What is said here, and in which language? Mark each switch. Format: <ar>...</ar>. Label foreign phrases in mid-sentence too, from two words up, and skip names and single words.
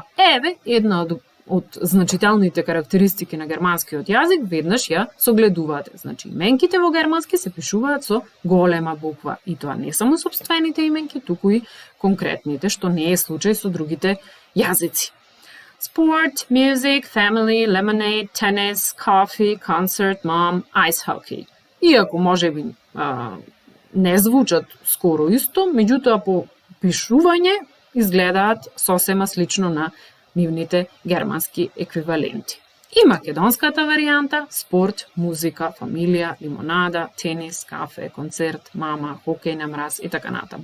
<mk>Еве, една од значителните карактеристики на германскиот јазик, веднаш ја согледувате. Значи, именките во германски се пишуваат со голема буква. И тоа не само сопствените именки, туку и конкретните, што не е случај со другите јазици.</mk> <en>Sport, music, family, lemonade, tennis, coffee, concert, mom, ice hockey.</en> <mk>Иако можеби не звучат скоро исто, меѓутоа по пишување изгледаат сосема слично на нивните германски еквиваленти. И македонската варијанта: спорт, музика, фамилија, лимонада, тенис, кафе, концерт, мама, хокеј на мраз и така натаму.</mk>